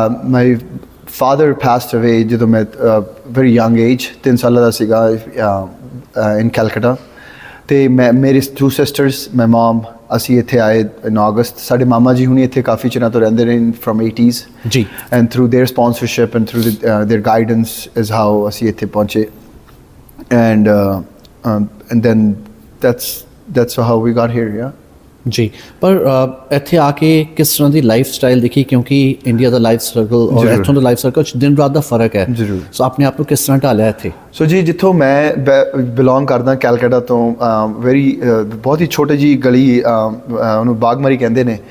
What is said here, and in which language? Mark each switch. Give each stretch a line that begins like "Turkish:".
English: my father passed away
Punjabi: ਜਦੋਂ ਮੈਂ
English: very young age
Punjabi: 3 ਸਾਲਾਂ ਦਾ ਸੀਗਾ
English: In Calcutta.
Punjabi: ਤੇ ਮੇਰੇ 2 ਸਿਸਟਰਸ,
English: my mum,
Punjabi: ਅਸੀਂ ਇੱਥੇ ਆਏ ਇਨ ਅਗਸਤ। ਸਾਡੇ ਮਾਮਾ ਜੀ ਹੁਣੀ ਇੱਥੇ ਕਾਫੀ ਚਿਰਾਂ ਤੋਂ ਰਹਿੰਦੇ ਨੇ
English: from 80s
Punjabi: ਜੀ,
English: and through their sponsorship and through their guidance is how
Punjabi: ਅਸੀਂ ਇੱਥੇ ਪਹੁੰਚੇ।
English: And then that's how we got here, yeah.
Punjabi: ਜੀ, ਪਰ ਇੱਥੇ ਆ ਕੇ ਕਿਸ ਤਰ੍ਹਾਂ ਦੀ ਲਾਈਫ ਸਟਾਈਲ ਦਿਖੀ, ਕਿਉਂਕਿ ਇੰਡੀਆ ਦਾ ਲਾਈਫ ਸਰਕਲ ਔਰ ਇੱਥੋਂ ਦਾ ਲਾਈਫ ਸਰਕਲ 'ਚ ਦਿਨ ਰਾਤ ਦਾ ਫਰਕ ਹੈ। ਜ਼ਰੂਰ। ਸੋ ਆਪਣੇ ਆਪ ਨੂੰ ਕਿਸ ਤਰ੍ਹਾਂ ਢਾਲਿਆ ਇੱਥੇ? ਸੋ ਜੀ, ਜਿੱਥੋਂ ਮੈਂ ਬਿਲੋਂਗ ਕਰਦਾ ਕੈਲਕਟਾ ਤੋਂ, ਬਹੁਤ ਹੀ ਛੋਟੀ ਜਿਹੀ ਗਲੀ, ਉਹਨੂੰ ਬਾਗਮਰੀ ਕਹਿੰਦੇ ਨੇ